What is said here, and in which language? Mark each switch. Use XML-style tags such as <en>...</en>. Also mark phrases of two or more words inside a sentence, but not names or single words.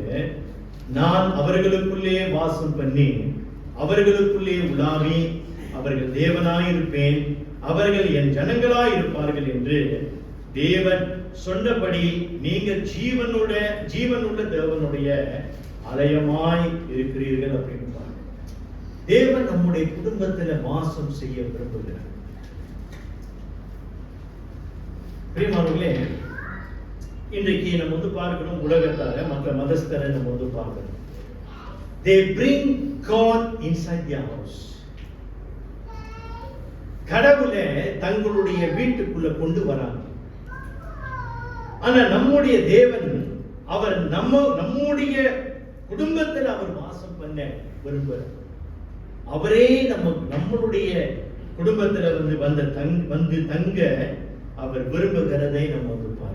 <ta>நான் அவர்களுக்குள்ளே வாசம் பண்ணி அவர்களுக்குள்ளே உலாவி அவர்கள் தேவனாயிருப்பேன், அவர்கள் என் ஜனங்களாயிருப்பார்கள் என்று தேவன் சொன்னபடி நீங்கள் ஜீவனுள்ள தேவனுடைய ஆலயமாய் இருக்கிறீர்கள் அப்படின்னு பாருங்க. தேவன் நம்முடைய குடும்பத்துல வாசம் செய்ய விரும்புகிறார். பிரியமானவர்களே, இன்றைக்கு நம்ம வந்து பார்க்கிறோம், உலகத்தார மற்ற மதஸ்தரை நம்ம வந்து பார்க்கிறோம்.</ta> <en>They bring God inside their house.</en> <ta>கடவுளை தங்களுடைய வீட்டுக்குள்ள கொண்டு வராங்க. ஆனா நம்முடைய தேவன் அவர் நம்முடைய குடும்பத்தில் அவர் வாசம் பண்ண விரும்புகிறார். அவரே நம்மளுடைய குடும்பத்துல வந்து தங்க அவர் விரும்புகிறதை நம்ம வந்து பார்க்கிறோம்.</ta>